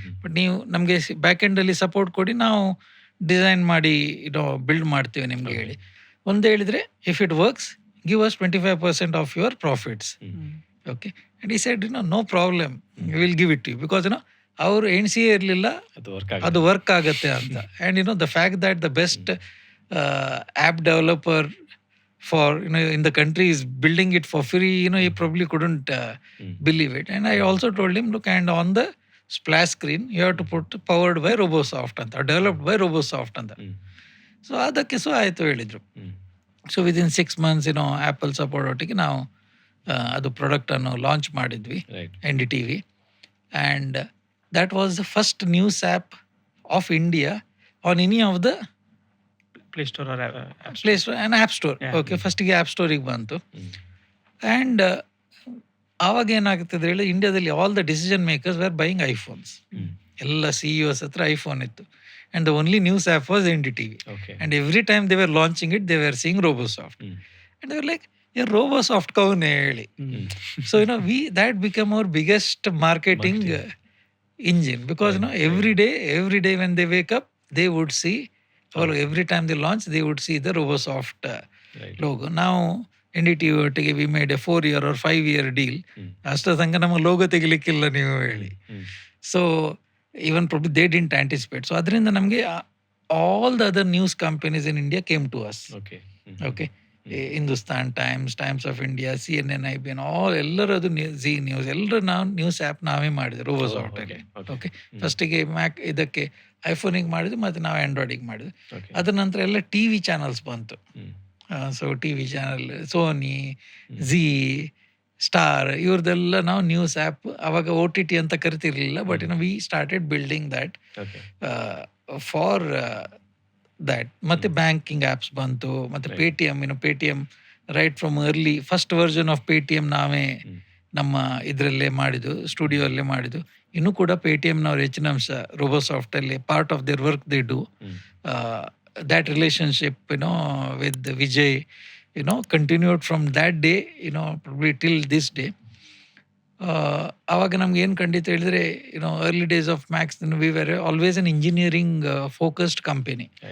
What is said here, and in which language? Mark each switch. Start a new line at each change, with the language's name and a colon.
Kannada: But ನೀವು ನಮಗೆ back ಎಂಡಲ್ಲಿ support ಕೊಡಿ, ನಾವು ಡಿಸೈನ್ ಮಾಡಿ ಬಿಲ್ಡ್ ಮಾಡ್ತೀವಿ ನಿಮಗೆ ಹೇಳಿ. ಒಂದು ಹೇಳಿದರೆ,
English: If it works give us 25% of your profits. Okay, and ಈ side no problem, will give it you. Because
Kannada: ಅವರು ಎಣಿಸಿಯೇ ಇರಲಿಲ್ಲ ಅದು ವರ್ಕ್ ಆಗುತ್ತೆ ಅಂತ.
English: And the fact that the best app developer for in the country is building it for free, he probably couldn't believe it. And I also told him, look, and on the splash screen you have to put powered by Robosoft anta, or developed by Robosoft anta.
Kannada: So adakke so aaytu helidru.
English: So within 6 months
Kannada: Apple support ಒಟ್ಟಿಗೆ ನಾವು ಅದು product ಅನ್ನು launch ಮಾಡಿದ್ವಿ, NDTV.
English: and that was the first news app of India on any of the play store play store and app store. Okay,
Kannada: ಫಸ್ಟಿಗೆ app ಸ್ಟೋರಿಗೆ ಬಂತು.
English: and
Kannada: ಆವಾಗ ಏನಾಗ್ತದೆ ಹೇಳಿ,
English: ಇಂಡಿಯಾದಲ್ಲಿ all the decision makers were buying iPhones.
Kannada: ಎಲ್ಲ CEOs ಹತ್ರ iPhone ಇತ್ತು.
English: And the only news app was NDTV. And every time they were launching it, they were seeing Robosoft. And they were like, Robosoft ಕೌನ್ ಹೇಳಿ. So that became our biggest marketing engine, because every day when they wake up, they would see, or every time they launch, they would see the Robosoft logo. Now NDTV
Kannada: ಒಟ್ಟಿಗೆ
English: we made a 4-year or 5-year deal.
Kannada: ಅಷ್ಟರ ತನಕ ನಮ್ಮ logo ತೆಗಿಲಿಕ್ಕಿಲ್ಲ ನೀವು ಹೇಳಿ.
English: So even probably they didn't anticipate.
Kannada: So ಅದರಿಂದ ನಮಗೆ
English: all the other news companies in India came to us.
Kannada: Okay, Hindustan times, times of India, CNN, IBN, ಎಲ್ಲರದು Zee news, ಎಲ್ಲರೂ ನಾವು ನ್ಯೂಸ್ ಆ್ಯಪ್ ನಾವೇ ಮಾಡಿದ್ವಿ Robosoft ಅಲ್ಲಿ. ಓಕೆ, ಫಸ್ಟಿಗೆ ಮ್ಯಾಕ್ ಇದಕ್ಕೆ ಐಫೋನಿಗೆ ಮಾಡಿದ್ವಿ, ಮತ್ತು ನಾವು ಆ್ಯಂಡ್ರಾಯ್ಡಿಗೆ ಮಾಡಿದ್ವಿ. ಅದ್ರ ನಂತರ ಎಲ್ಲ TV ಚಾನಲ್ಸ್ ಬಂತು. So TV channel, Sony, Zee, star, ಇವ್ರದ್ದೆಲ್ಲ ನಾವು ನ್ಯೂಸ್ ಆ್ಯಪ್, ಅವಾಗ OTT ಅಂತ ಕರಿತಿರ್ಲಿಲ್ಲ.
English: But we started building that for that.
Kannada: ಮತ್ತು ಬ್ಯಾಂಕಿಂಗ್ ಆ್ಯಪ್ಸ್ ಬಂತು, ಮತ್ತು Paytm
English: right from early first version of Paytm
Kannada: ನಾವೇ ನಮ್ಮ ಇದರಲ್ಲೇ ಮಾಡಿದ್ದು, ಸ್ಟುಡಿಯೋ ಅಲ್ಲೇ ಮಾಡಿದ್ದು. ಇನ್ನೂ ಕೂಡ ಪೇಟಿಎಮ್ನವ್ರ ಹೆಚ್ಚಿನ ಅಂಶ Robosoft-ಅಲ್ಲಿ
English: Part of their work they do. That relationship with Vijay continued from that day, probably till this day.
Kannada: ಆವಾಗ ನಮ್ಗೆ ಏನು ಖಂಡಿತ ಹೇಳಿದ್ರೆ,
English: early days of Max, we were always an engineering focused company.